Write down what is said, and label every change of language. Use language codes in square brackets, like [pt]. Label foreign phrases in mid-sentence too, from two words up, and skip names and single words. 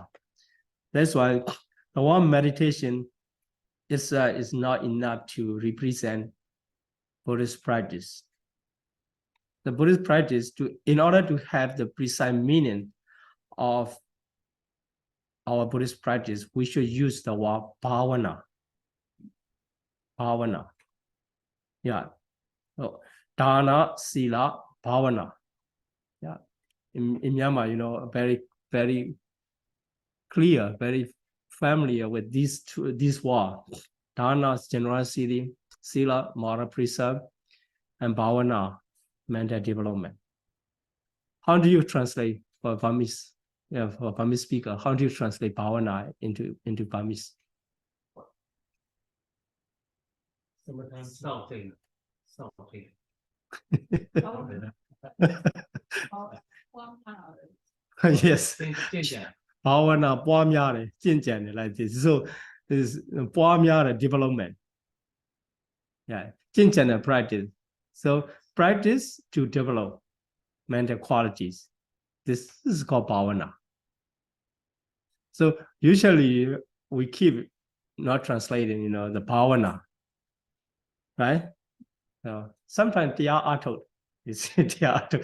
[en] That's why the one meditation is not enough to represent Buddhist practice. The Buddhist practice, in order to have the precise meaning of our Buddhist practice, we should use the word bhavana. Bhavana. Yeah. So, dana, sila, bhavana. Yeah. In Myanmar, very, very clear, very familiar with these words. Dana, generosity, sila, moral precept, and bhavana, mental development. How do you translate for Burmese speaker? How do you translate bhavana into Burmese? Something. Yes. Bhavana, [my] ပွားများတယ်, ကျင့်ကြံတယ်, [en] like this. So this is ပွားများတယ် development. Yeah, [my] ကျင့်ကြံတယ် practice. [en] So practice to develop mental qualities. This is called bhavana. So usually we keep not translating, the bhavana, right? So sometimes they are auto, they are auto.